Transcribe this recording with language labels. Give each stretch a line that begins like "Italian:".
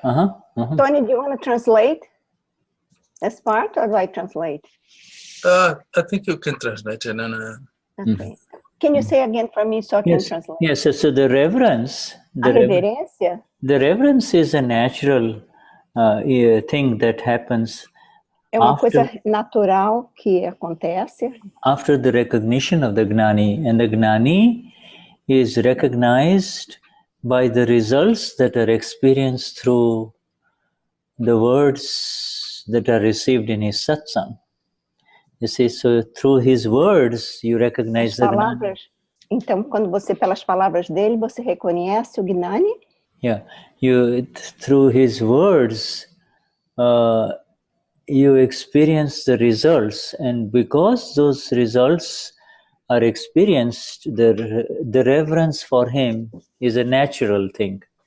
English: Tony, do you want to translate this part, or do I translate? I think you can translate it. Okay. Can you say again for me so I can translate? Yes, so the reverence,
Portuguese: reverência?
English: The reverence is a natural thing that happens.
Portuguese: É uma coisa natural que acontece.
English: After the recognition of the Gnani, and the Gnani is recognized by the results that are experienced through the words that are received in his satsang. You see, so through his words you recognize the Gnani.
Portuguese: Então, quando você, pelas palavras dele, você reconhece o Gnani?
English: Yeah, through his words, you experience the results, and because those results are experienced, the reverence for him is a natural thing.